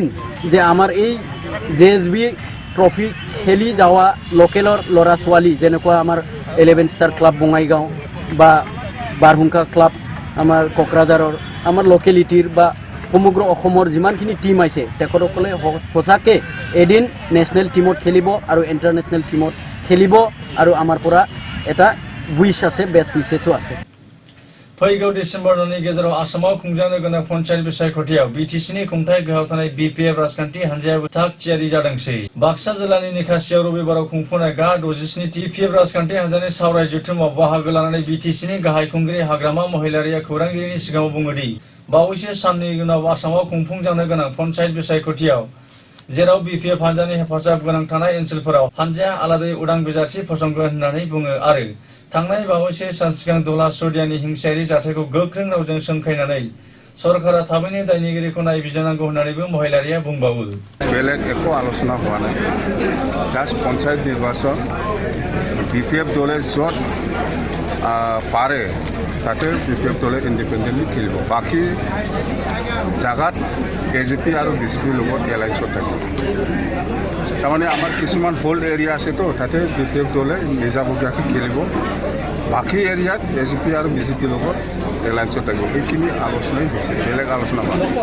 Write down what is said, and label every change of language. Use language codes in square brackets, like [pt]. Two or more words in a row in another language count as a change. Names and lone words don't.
[as] যে আমাৰ এই JSB ট্ৰফি খেলি যাৱা লোকেলৰ ল'ৰা ছোৱালী যেনেকুৱা আমাৰ 11 ষ্টাৰ ক্লাব বঙাইগাঁও বা বাৰহুংকা ক্লাব আমাৰ কোকৰাঝাৰৰ আমাৰ লোকেলিটিৰ বা সমগ্ৰ অসমৰ যিমানখিনি টিম আছে তেখেতসকলে সঁচাকৈ এদিন নেশ্যনেল টিমত খেলিব আৰু ইণ্টাৰনেশ্যনেল টিমত খেলিব আৰু আমাৰ পৰা এটা উইচ আছে বেষ্ট উইচেছো আছে [brx] फैगौ डिसेम्बर 2नि गेजेराव आसामाव खुंजानो गोनां पन्चायत बिसायख'थियाव BTCनि खुंथाय गोहोआव थानाय BPF राजखान्थि हान्जायाबो थाग थियारि जादोंसै बाक्सा जिल्लानि निखासियाव रबिबाराव खुंफुनाय गा 67 BPF राजखान्थि हान्जानि सावराय जथुमाव बाहागो लानानै BTCनि गाहाय खुंगिरि हाग्रामा महिलारिया खौरांगिरिनि सिगाङाव बुङोदि बावैसो साननि उनाव आसामाव खुंफुंजानो गोनां पन्चायत बिसायख'थियाव जेराव BPF हान्जानि हेफाजाब गोनां थानाय ओनसोलफोराव हान्जाया आलादायै उदां बिजाथि फसंगोन होननानै बुङो आरो थांनाय बावैसो सान सिगां दला सदियानि हिंसायारि जाथायखौ गोख्रों रावजों सोंखायनानै सरकारा थाबैनो दायनिगिरिखौ नायबिजिरनांगौ होननानैबो महिलारिया बुंबावो [as] বেলেগ একো আলোচনা হোৱা নাই জাস্ট পঞ্চায়ত নির্বাচন BPF দলে যত পারে তাতে BPF দলে ইন্ডিপেন্ডেন্টলি খেলিব বাকি জাগাত AJP আৰু BJPৰ লগত এলায়েন্সত থাকিব তাৰমানে আমাৰ কিছুমান হোল্ড এৰিয়া আছে তো তাতে BPF দলে নিজাববীয়াকৈ খেলিব বাকি এৰিয়াত AJP আৰু BJPৰ লগত এলায়েন্সত থাকিব এইখিনি আলোচনাই হৈছে বেলেগ আলোচনা হোৱা